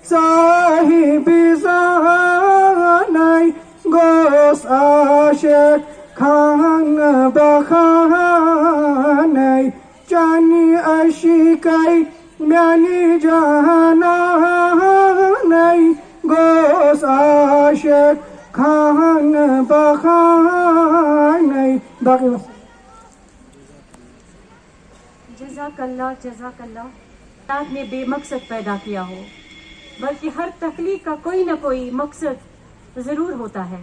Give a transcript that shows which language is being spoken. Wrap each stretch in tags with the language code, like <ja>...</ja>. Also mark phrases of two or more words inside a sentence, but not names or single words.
<ks>साहिब ज़ानै गोस आशिकान खान बखानाय चानी अशिकाय म्यानी जहानाय गोस आशिक खान बखानाय बाकी</ks> <hi>जज़ाकल्लाह जज़ाकल्लाह। अल्लाह ने बेमकसद पैदा किया हो, बल्कि हर तख्लीक का कोई ना कोई मकसद ज़रूर होता है।</hi>